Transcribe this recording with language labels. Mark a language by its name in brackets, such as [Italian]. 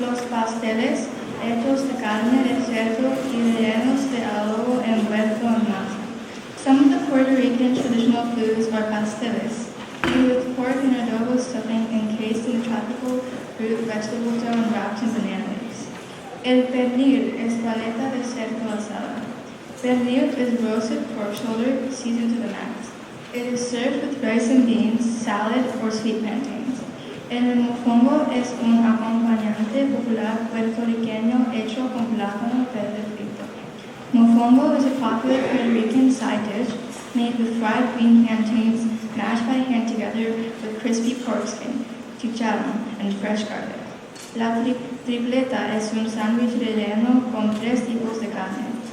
[Spanish] pasteles hechos de carne de cerdo y rellenos de adobo envuelto en masa. [English] Some of the Puerto Rican traditional foods are pasteles, made with pork and adobo stuffing encased in tropical fruit vegetable dough and wrapped in banana leaves. [Spanish] El pernil es paleta de cerdo asada. [English] Pernil is roasted pork shoulder seasoned to the max. It is served with rice and beans, salad, or sweet plantains. [Spanish] El mofongo es un acompañante popular puertorriqueño hecho con plátano verde frito. [English] Mofongo is a popular Puerto Rican side dish made with fried green plantains mashed by hand together with crispy pork skin, chicharrón, and fresh garlic. [Spanish] La tripleta es un sándwich relleno con 3 tipos de carne.